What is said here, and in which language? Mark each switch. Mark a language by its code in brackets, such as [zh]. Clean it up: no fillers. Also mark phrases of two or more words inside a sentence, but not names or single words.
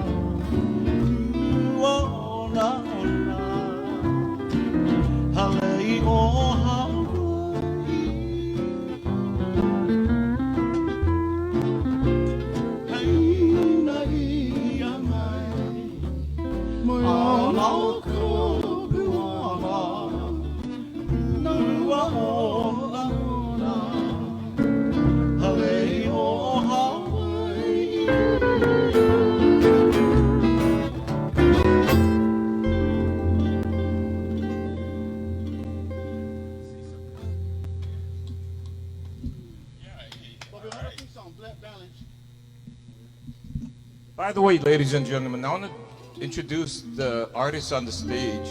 [haw] Ua ona ona. Halei o Hawaii. Haina ia mai. Moi ana ka puana. Ua ona ona. Halei o Hawaii. [en] By the way, ladies and gentlemen, I want to introduce the artists on the stage.